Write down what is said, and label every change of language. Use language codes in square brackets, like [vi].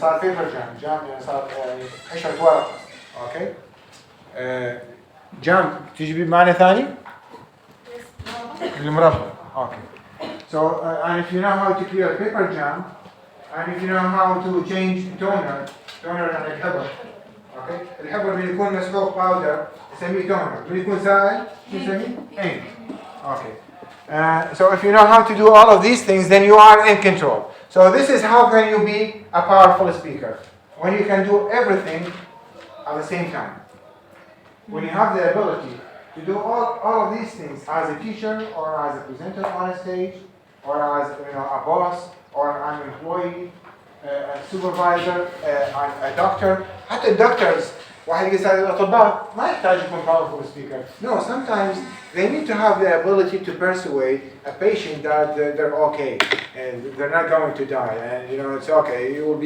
[ar] صار paper jam يعني صار قشرة ورق، okay. جام تجي بمعنى ثاني؟ المربع. [en] Okay. So and if you know how to clear paper jam, and if you know how to change toner [ar] يعني الحبر. [en] Okay. [ar] الحبر من يكون مسحوق باودر نسميه toner، من يكون سائل نسميه ink. [en] Okay. So if you know how to do all of these things, then you are in control. So this is how can you be a powerful speaker, when you can do everything at the same time. When you have the ability to do all of these things as a teacher or as a presenter on a stage or as a boss or an employee, a supervisor, a doctor. [ar] حتى الدكتورز واحد يسأل الأطباء ما يحتاج يكون powerful speaker. [en] No, sometimes they need to have the ability to persuade a patient that they're okay and they're not going to die and it's okay.